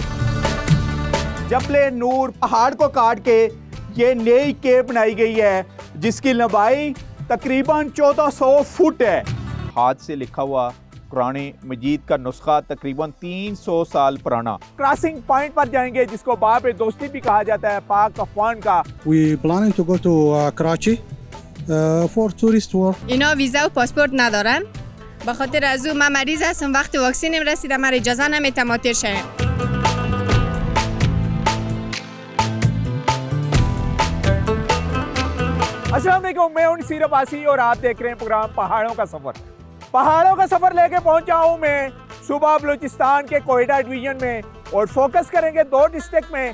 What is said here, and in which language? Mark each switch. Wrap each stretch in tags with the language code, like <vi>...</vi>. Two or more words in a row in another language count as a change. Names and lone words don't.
<hi>जबले नूर पहाड़ को काट के ये नई केव बनाई गई है जिसकी लंबाई तकरीबन 1400 फुट है। हाथ से लिखा हुआ कुरान मजीद का नुस्खा तकरीबन 300 साल पुराना।</hi> <en>crossing point</en> <hi>पर जाएंगे जिसको बाब दोस्ती भी कहा जाता है पाक अफवान का।</hi> <en>We planning to go to Karachi for tourist tour.</en> <fa>اینا ویزا و پاسپورت ندارم. به خاطر از او من مریض هستم، وقت واکسینم رسیده، من اجازه نمیتم ماتر شم.</fa> <hi>अस्सलाम वालेकुम, मैं हूं नसीर अब्बासी और आप देख रहे हैं प्रोग्राम पहाड़ों का सफर। पहाड़ों का सफर लेके पहुंचा हूं मैं सूबा बलूचिस्तान के कोयटा डिवीजन में और फोकस करेंगे दो डिस्ट्रिक्ट में।</hi>